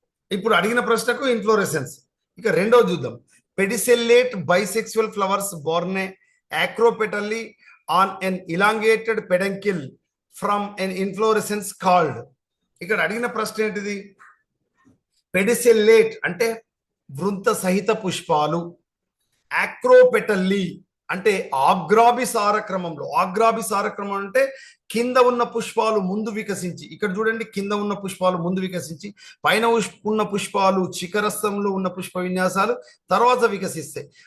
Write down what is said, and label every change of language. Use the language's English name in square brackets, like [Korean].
[Telugu] ఇప్పుడు అడిగిన ప్రశ్నకు ఇన్ఫ్లోరెసెన్స్. ఇక రెండోది చూద్దాం. [English] Pedicellate bisexual flowers borne acropetally on an elongated peduncle from an inflorescence called. [Telugu] ఇక్కడ అడిగిన ప్రశ్న ఏంటిది? పెడిసెల్లేట్ అంటే వృంత సహిత పుష్పాలు, ఆక్రోపెటల్లీ అంటే ఆగ్రాభిసార క్రమంలో. ఆగ్రాభిసార క్రమం అంటే కింద ఉన్న పుష్పాలు ముందు వికసించి, ఇక్కడ చూడండి కింద ఉన్న పుష్పాలు ముందు వికసించి పైన ఉన్న పుష్పాలు శిఖరస్థంలో ఉన్న పుష్ప విన్యాసాలు తర్వాత వికసిస్తాయి.